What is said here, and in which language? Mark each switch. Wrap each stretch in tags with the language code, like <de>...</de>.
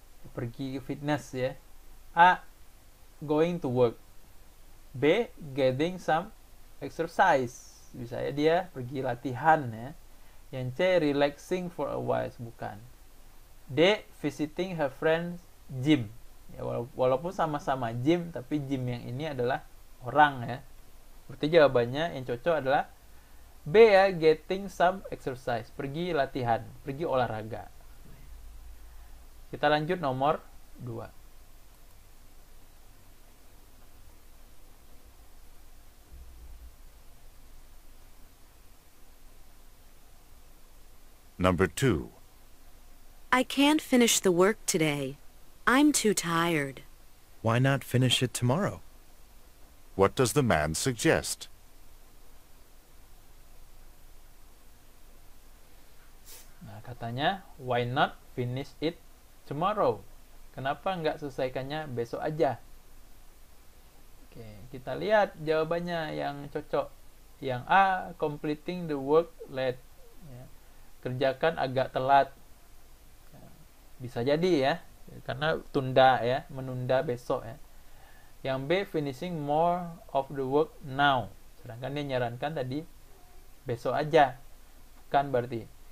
<id>Pergi ke fitness ya. A,</id> <en>going to work.</en> <id>B,</id> <en>getting some exercise.</en> <id>Bisa ya dia pergi latihan ya.</id> <en>Yang C, relaxing for a while,</en> <id>bukan.</id> <en>D, visiting her friend's gym.</en> <id>Ya, walaupun sama-sama gym, tapi gym yang ini adalah orang ya. Berarti jawabannya yang cocok adalah B ya,</id> <en>getting some exercise.</en> <id>Pergi latihan, pergi olahraga. Kita lanjut nomor 2.</id> <en>Number 2. I can't finish the work today. I'm too tired. Why not finish it tomorrow? What does the man suggest?</en> <id>Nah, katanya,</id> <en>why not finish it tomorrow?</en> <id>Kenapa nggak selesaikannya besok aja? Oke, kita lihat jawabannya yang cocok. Yang A,</id> <en>completing the work late.</en> <id>Ya, kerjakan agak telat. Ya, bisa jadi ya, karena tunda ya, menunda besok ya. Yang B,</id> <en>finishing more of the work now.</en> <id>Sedangkan dia nyarankan tadi besok aja. Bukan berarti.</id>